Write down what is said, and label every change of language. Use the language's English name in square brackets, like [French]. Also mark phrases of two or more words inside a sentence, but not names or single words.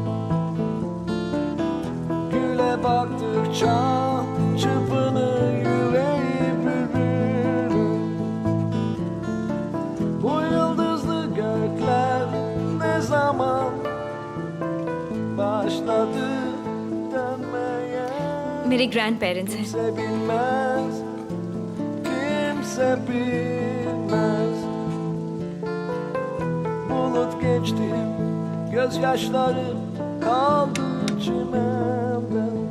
[Turkish] Güle baktıkça çırpınır yüreği bülbülün. Bu yıldızlı gökler ne zaman başladı dönmeye? [Hindi] मेरे [English] grand parents [Hindi] हैं। [Turkish] Kimse bilmez, kimse bilmez. Bulut geçti, gözyaşları kaldı çimende.